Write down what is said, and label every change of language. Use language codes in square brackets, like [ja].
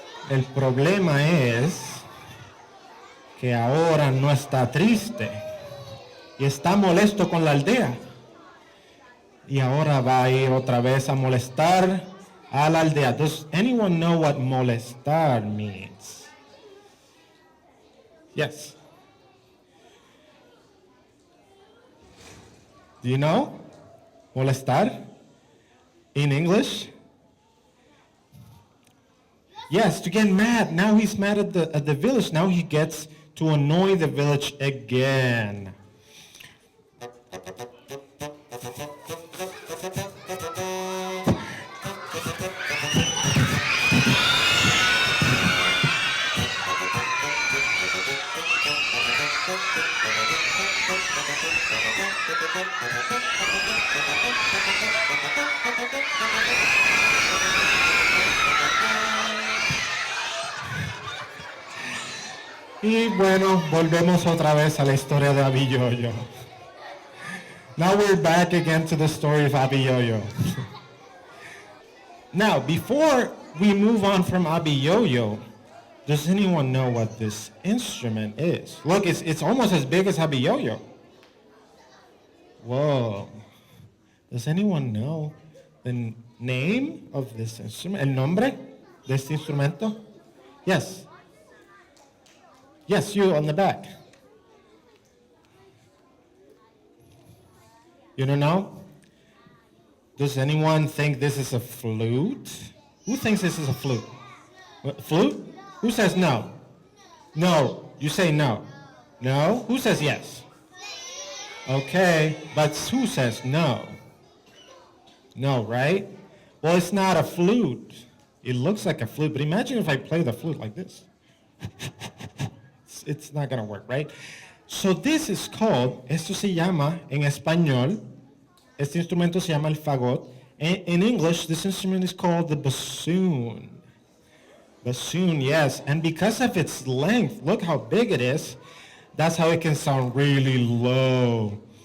[es] El problema es que ahora no está triste y está molesto con la aldea. Y ahora va a ir otra vez a molestar a la aldea. [en] Does anyone know what molestar means? Yes. Do you know? Molestar? In English? Yes, to get mad. Now he's mad at the village. Now he gets to annoy the village again. [es] Y bueno, volvemos otra vez a la historia de Abby Yo-Yo. [en] Now we're back again to the story of Abby Yo-Yo. Now, before we move on from Abby Yo-Yo, does anyone know what this instrument is? Look, it's almost as big as Abby Yo-Yo. Whoa. Does anyone know the name of this instrument? [es] El nombre de este instrumento? [en] Yes. Yes, you on the back. You don't know? Does anyone think this is a flute? Who thinks this is a flute? What, flute? Who says no? No. You say no. No? Who says yes? Okay, but who says no? No, right? Well, it's not a flute. It looks like a flute, but imagine if I play the flute like this. It's not gonna work, right? So this is called, [es] esto se llama en español, este instrumento se llama el fagot. [en] In English, this instrument is called the bassoon. Bassoon, yes. And because of its length, look how big it is. That's how it can sound really low.